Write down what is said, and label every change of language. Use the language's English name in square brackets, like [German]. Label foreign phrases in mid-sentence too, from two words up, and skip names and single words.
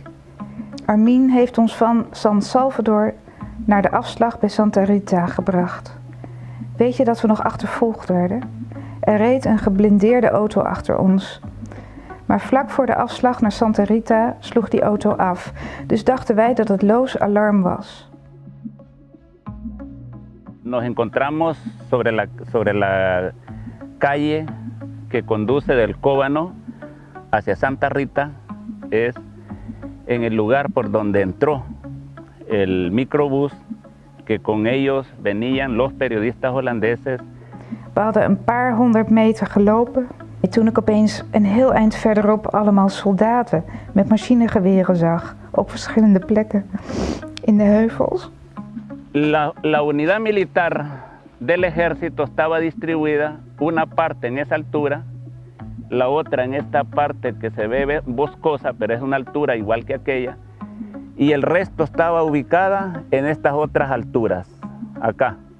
[Dutch] Armin heeft ons van San Salvador naar de afslag bij Santa Rita gebracht. Weet je dat we nog achtervolgd werden? Er reed een geblindeerde auto achter ons. Maar vlak voor de afslag naar Santa Rita sloeg die auto af, dus dachten wij dat het loos alarm was. [Spanish] Nos encontramos sobre la calle que conduce del Cóbano hacia Santa Rita, es en el lugar por donde entró el microbús que con ellos venían los periodistas holandeses. [Dutch] We hadden een paar 100 meter gelopen toen ik opeens een heel eind verderop allemaal soldaten met machinegeweren zag op verschillende plekken in de heuvels. [Spanish] La unidad militar del ejército estaba distribuida, una parte en esa altura, la otra en esta parte que se ve boscosa, pero es una altura igual que aquella, y el resto estaba ubicada en estas otras alturas, acá.